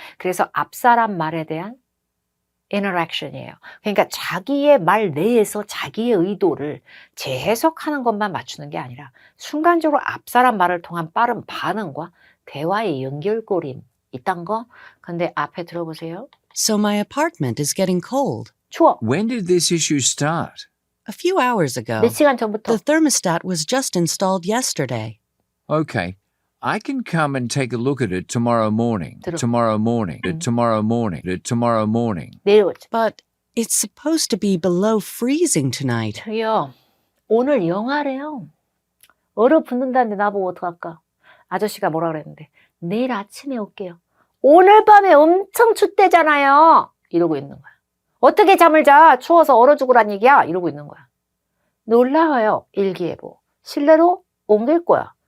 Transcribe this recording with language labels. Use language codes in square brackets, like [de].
[ko] 그래서 앞사람 말에 대한 interaction이에요. 그러니까 자기의 말 내에서 자기의 의도를 재해석하는 것만 맞추는 게 아니라 순간적으로 앞사람 말을 통한 빠른 반응과 대화의 연결고리 있단 거. 근데 앞에 들어보세요. [en] So my apartment is getting cold. [ko] 추워. [en] When did this issue start? A few hours ago. [ko] 몇 시간 전부터. [en] The thermostat was just installed yesterday. Okay. I can come and take a look at it tomorrow morning. [ko] 들어. [en] Tomorrow morning. Tomorrow morning. Tomorrow morning. [ko] 내일 오죠. [en] But it's supposed to be below freezing tonight. [ko] 저기요. 오늘 영하래요. 얼어붙는다는데 나보고 어떡할까? 아저씨가 뭐라 그랬는데 내일 아침에 올게요. 오늘 밤에 엄청 춥대잖아요. 이러고 있는 거야. 어떻게 잠을 자? 추워서 얼어 죽으란 얘기야. 이러고 있는 거야. 놀라워요. 일기예보. 실내로 옮길 거야.